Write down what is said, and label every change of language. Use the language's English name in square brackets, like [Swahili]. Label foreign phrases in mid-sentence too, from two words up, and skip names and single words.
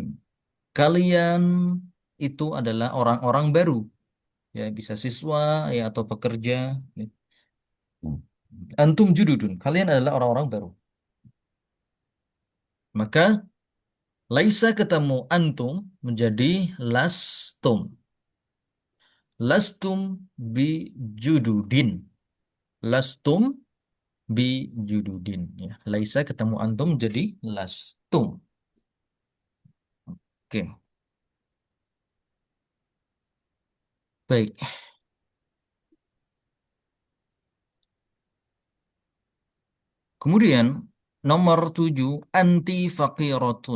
[Indonesian] Kalian itu adalah orang-orang baru. Ya, bisa siswa ya atau pekerja. [Arabic] أنتم جدد. [Indonesian] Kalian adalah orang-orang baru. Maka laisa ketemu antum menjadi lastum. [Arabic] لستم بجدد. لستم بجدد. [Indonesian] Ya. Laisa ketemu antum jadi lastum. Oke, baik. Kemudian nomor 7, [Arabic] أنت فقيرة.